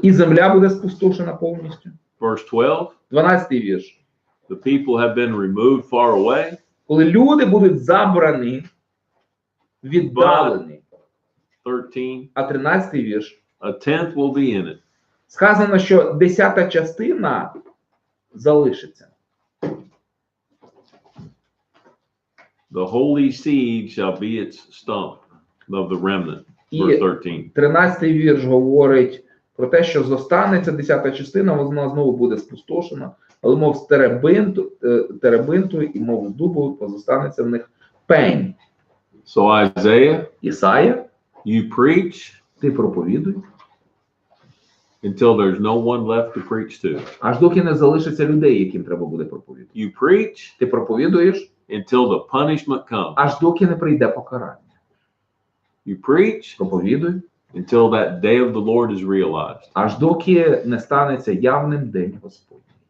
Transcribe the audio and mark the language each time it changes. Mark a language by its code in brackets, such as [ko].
[uk] І земля буде спустошена повністю. [en] verse 12. [uk] 12-й вірш. [en] the people have been removed far away, [uk] Коли люди будуть забрані, віддалені. [en] 13, [uk] А 13-й вірш. [en] a tenth will be in it. [uk] Сказано, що 10-та частина залишиться. [en] The holy seed shall be its stump of the remnant. [uk] І [en] Verse 13. [uk] 13-й вірш говорить про те, що зостанеться 10-та частина, вона знову буде спустошена, але мов з теребинту і мов з дубу позостанеться в них пень. [en] So Isaiah, [uk] Ісая, [en] you preach [uk] ти проповідуй, [en] until there's no one left to preach to. [uk] аж доки не залишиться людей, яким треба буде проповідувати. [en] You preach [uk] Ти проповідуєш, [en] until the punishment comes. [uk] аж доки не прийде покарання. [en] You preach [uk] Проповідуй, [en] until that day of the Lord is realized. [uk] аж доки не станеться явним день Господній.